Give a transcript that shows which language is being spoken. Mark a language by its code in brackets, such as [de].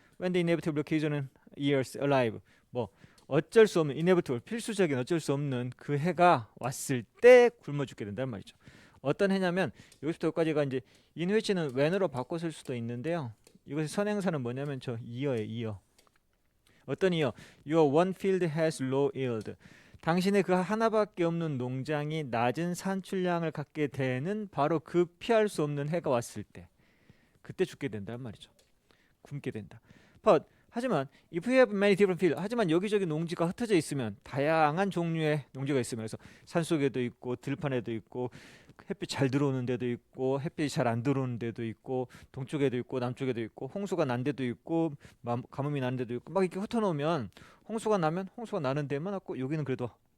[en] When the inevitable occasion years arrive [ko] 뭐 어쩔 수 없는 inevitable 필수적인 어쩔 수 없는 그 해가 왔을 때 굶어 죽게 된다는 말이죠. 어떤 해냐면 여기서부터 여기까지가 이제 in which는 when으로 바꿔 쓸 수도 있는데요. 이것의 선행사는 뭐냐면 저 year예요. year. 어떤 year? [en] Your one field has low yield. [ko] 당신의 그 하나밖에 없는 농장이 낮은 산출량을 갖게 되는 바로 그 피할 수 없는 해가 왔을 때 그때 죽게 된다는 말이죠. 굶게 된다. But 하지만 [en] if you have many different fields [ko] 하지만 여기저기 농지가 흩어져 있으면 다양한 종류의 농지가 있으면 그래서 산속에도 있고 들판에도 있고 햇빛 잘 들어오는 데도 있고 햇빛이 잘 안 들어오는 데도 있고 동쪽에도 있고 남쪽에도 있고 홍수가 난 데도 있고 가뭄이 나는 데도 있고 막 이렇게 흩어놓으면 홍수가 나면 홍수가 나는 데만 왔고 여기는 그래도